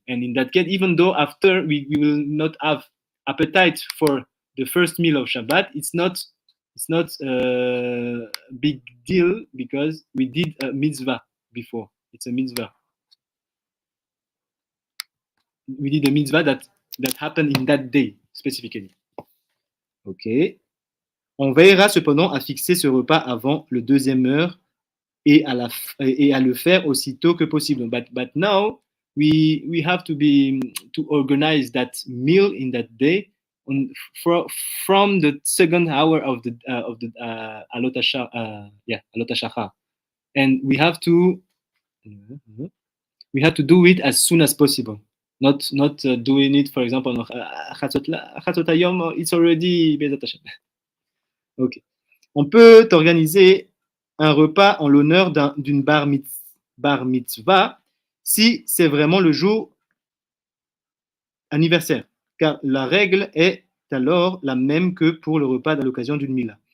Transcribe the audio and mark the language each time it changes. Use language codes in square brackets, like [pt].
[en] And in that case, even though after we will not have appetite for the first meal of Shabbat, it's not a big deal because we did a mitzvah before. It's a mitzvah. We did a mitzvah that happened in that day, specifically. Ok. [fr] On veillera cependant à fixer ce repas avant le deuxième heure et à le faire aussitôt que possible. [en] But now we have to organize that meal in that day from the second hour of the Alot HaShachar, and we have to do it as soon as possible. Not doing it, for example, Chatzot Hayom, it's already Bezat Hashem. Ok. [fr] On peut organiser un repas en l'honneur d'une bar mitzvah si c'est vraiment le jour anniversaire, car la règle est alors la même que pour le repas à l'occasion d'une mila.